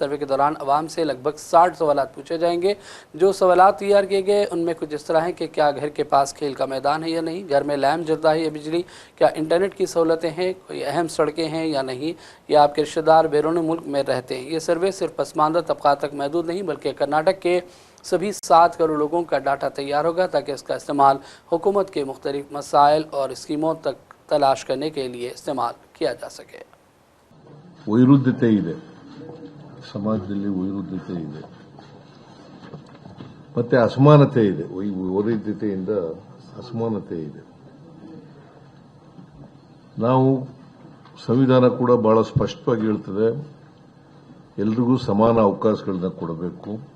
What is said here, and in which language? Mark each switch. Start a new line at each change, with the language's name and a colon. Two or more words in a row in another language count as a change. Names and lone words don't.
Hindi: सर्वे के दौरान अवाम से लगभग 60 सवालात पूछे जाएंगे। जो सवालात तैयार किए गए उनमें कुछ इस तरह हैं कि क्या घर के पास खेल का मैदान है या नहीं, घर में लैम्प जलता है या बिजली, क्या इंटरनेट की सहूलतें हैं, कोई अहम सड़कें हैं या नहीं, या आपके रिश्तेदार बैरून मुल्क में रहते हैं। ये सर्वे सिर्फ पसमानदा तबक़ात तक महदूद नहीं बल्कि कर्नाटक के सभी 7 करोड़ लोगों का डाटा तैयार होगा ताकि इसका इस्तेमाल हुकूमत के मुख्तलिफ मसाइल और स्कीमों तक तलाश करने के लिए इस्तेमाल किया जा सके।
Kannada: ವೈರುಧ್ಯತೆ ಇದೆ, ಸಮಾಜದಲ್ಲಿ ವೈರುಧ್ಯತೆ ಇದೆ, ಮತ್ತೆ ಅಸಮಾನತೆ ಇದೆ. ವೈರುಧ್ಯತೆಯಿಂದ ಅಸಮಾನತೆ ಇದೆ. ನಾವು ಸಂವಿಧಾನ ಕೂಡ ಬಹಳ ಸ್ಪಷ್ಟವಾಗಿ ಹೇಳ್ತದೆ, ಎಲ್ರಿಗೂ ಸಮಾನ ಅವಕಾಶಗಳನ್ನ ಕೊಡಬೇಕು.